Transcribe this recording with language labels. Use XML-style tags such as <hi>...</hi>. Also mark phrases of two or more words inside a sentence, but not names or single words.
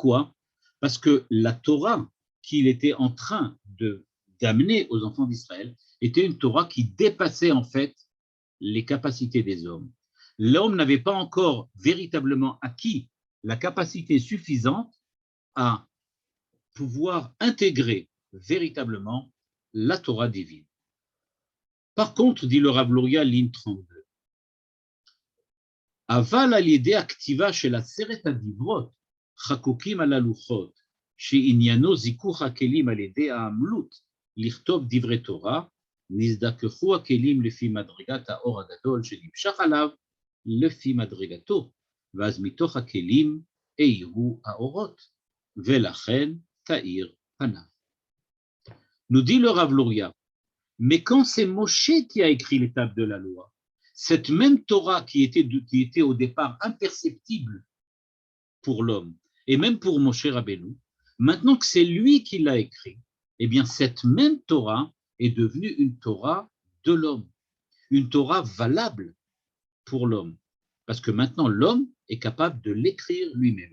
<fr>Parce que la Torah qu'il était en train d'amener aux enfants d'Israël était une Torah qui dépassait en fait les capacités des hommes. L'homme n'avait pas encore véritablement acquis la capacité suffisante à pouvoir intégrer véritablement la Torah divine. Par contre, dit le Rav Luria, ligne 32,</fr> <he>אבל על ידי הכתיבה של עשרת הדברות חקוקים על הלוחות שעניינו זיכוך הכלים על ידי העמלות לכתוב דברי תורה, נזדככו הכלים לפי מדרגת האור הגדול שנמשך עליו לפי מדרגתו, ואז מתוך הכלים האירו האורות, ולכן תאיר פניו.</he> <fr>Nous dit le Rav Luria, mais quand c'est Moshe qui a écrit les tables de la loi, cette même Torah qui était au départ imperceptible pour l'homme, et même pour Moshe Rabbeinu, maintenant que c'est lui qui l'a écrit, eh bien cette même Torah est devenue une Torah de l'homme, une Torah valable pour l'homme, parce que maintenant l'homme est capable de l'écrire lui-même.</fr>